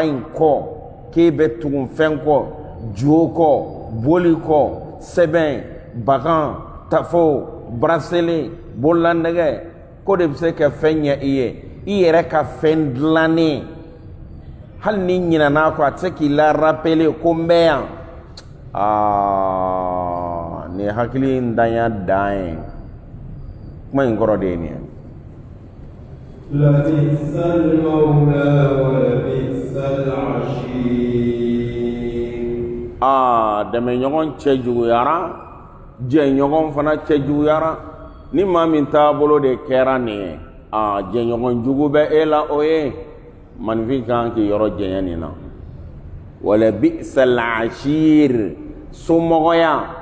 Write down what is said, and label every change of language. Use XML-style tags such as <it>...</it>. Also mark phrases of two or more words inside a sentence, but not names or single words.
<bm>in kɔ k'e bɛ tugu fɛn kɔ jo kɔ boli kɔ sɛbɛn bagan tafo braseli bololanɛgɛ ko de bɛ se ka fɛn ɲɛ i ye i yɛrɛ ka fɛn dilannen hali ni ɲinɛna kɔ a tɛ se k'i la rappeler ko n bɛ yan nin hakili in danya dan ye kuma in kɔrɔ de ye nin ye</bm> <ar>لبئس المولى ولبئس العشير</ar> <bm>dɛmɛ ɲɔgɔn cɛ juguyara jɛ ɲɔgɔn fana cɛ juguyara ni maa min taabolo de kɛra nin ye jɛ ɲɔgɔn jugu bɛ e la o ye maninfin kan k'i yɔrɔ jɛɲɛ nin na</bm> <ar>ولبئس العشير</ar> <bm>somɔgɔya</bm>